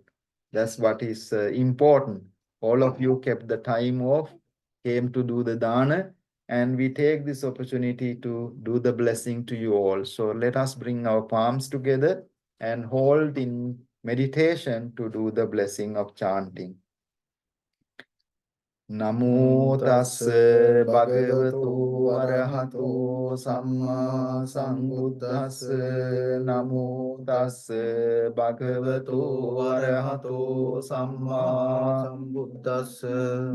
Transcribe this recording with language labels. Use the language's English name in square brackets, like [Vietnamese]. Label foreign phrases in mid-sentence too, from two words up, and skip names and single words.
[English] That's what is important. All of you kept the time off, came to do the dana, and we take this opportunity to do the blessing to you all. So let us bring our palms together and hold in meditation to do the blessing of chanting. [Pali] Namo tassa bhagavato arahato samma sambuddhassa. Namo tassa bhagavato arahato samma sambuddhassa.